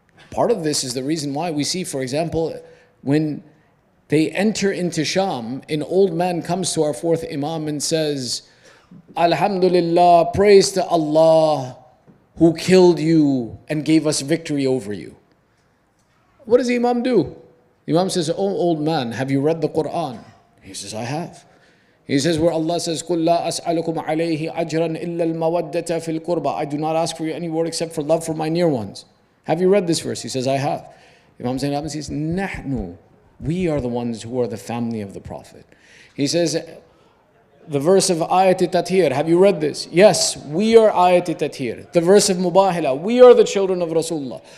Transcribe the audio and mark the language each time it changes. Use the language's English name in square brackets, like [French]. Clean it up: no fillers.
[English] Part of this is the reason why we see, for example, when they enter into Sham, an old man comes to our fourth Imam and says, Alhamdulillah, praise to Allah who killed you and gave us victory over you. What does the Imam do? The Imam says, oh old man, have you read the Quran? He says, I have. He says, where Allah says, [Arabic] قُلْ لَا أَسْأَلُكُمْ عَلَيْهِ أَجْرًا إِلَّا الْمَوَدَّةَ فِي الْقُرْبَى. [English] I do not ask for you any word except for love for my near ones. Have you read this verse? He says, I have. Imam Zain Abin says, نَحْنُ. We are the ones who are the family of the Prophet. He says, the verse of Ayat-i-Tathir, have you read this? Yes, we are Ayat-i-Tathir. The verse of Mubahila, we are the children of Rasulullah.